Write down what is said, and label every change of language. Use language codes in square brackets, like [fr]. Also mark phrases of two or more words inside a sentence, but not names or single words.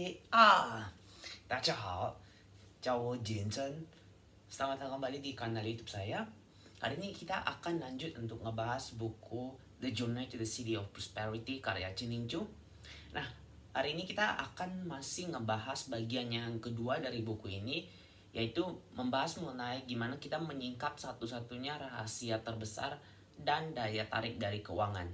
[zh] Ah, 大家好，叫我简真. [id] Selamat datang kembali di kanal YouTube saya. Hari ini kita akan lanjut untuk ngebahas buku The Journey to the City of Prosperity karya Chin Ning Chu. Nah, hari ini kita akan masih ngebahas bagian yang kedua dari buku ini, yaitu membahas mengenai gimana kita menyingkap satu-satunya rahasia terbesar dan daya tarik dari keuangan.